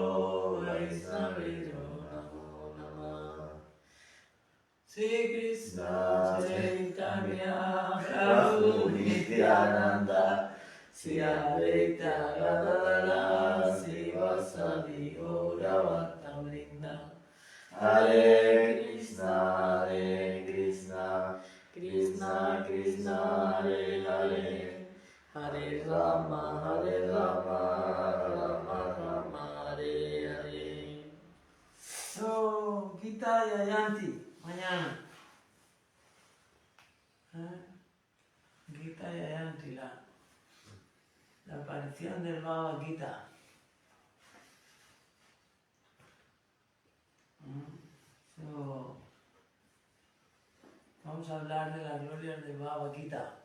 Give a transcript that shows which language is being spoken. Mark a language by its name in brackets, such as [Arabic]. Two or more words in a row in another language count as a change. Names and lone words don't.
[Sanskrit] Vaisnaveyo Namo Namah Sri Krishna Chaitanya Prabhu Nityananda Sri Advaita Gadadara Sivasadi Gauravarta Vrinda Hare Krishna Krishna Krishna Hare Hare Hare Rama Rama Rama Hare Hare. [English] So, Gita Jayanti, [Spanish] mañana. Gita Jayanti, la aparición del Bhagavad Gita. So, vamos a hablar de las glorias del Bhagavad Gita.